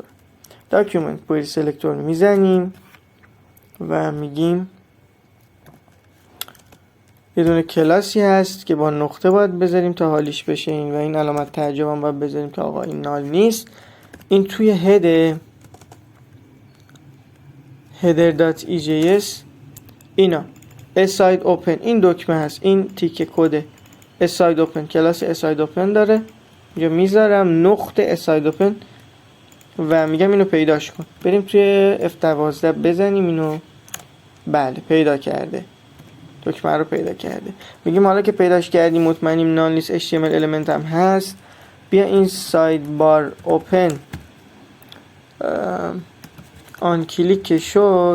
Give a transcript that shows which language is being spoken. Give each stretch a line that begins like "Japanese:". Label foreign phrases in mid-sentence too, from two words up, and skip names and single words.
English: document query selector
Persian: میزنیم و میگیم یه دونه کلاسی هست که با نقطه باید بذاریم تا حالیش بشه این، و این علامت تعجب هم باید بذاریم که آقا این نال نیست. این توی header.ejs اینا
English: aside open
Persian: این دکمه هست، این تیکه کده
English: aside open،
Persian: کلاس
English: aside open
Persian: داره. اینجا میذارم نقطه
English: aside open
Persian: و میگم اینو پیداش کن. بریم توی F12 بزنیم اینو. بله پیدا کرده، دکمه رو پیدا کرده. میگیم حالا که پیداش کردیم مطمئنیم نال نیست،
English: HTML element
Persian: هم هست، بیا این
English: side bar open on click
Persian: که شد.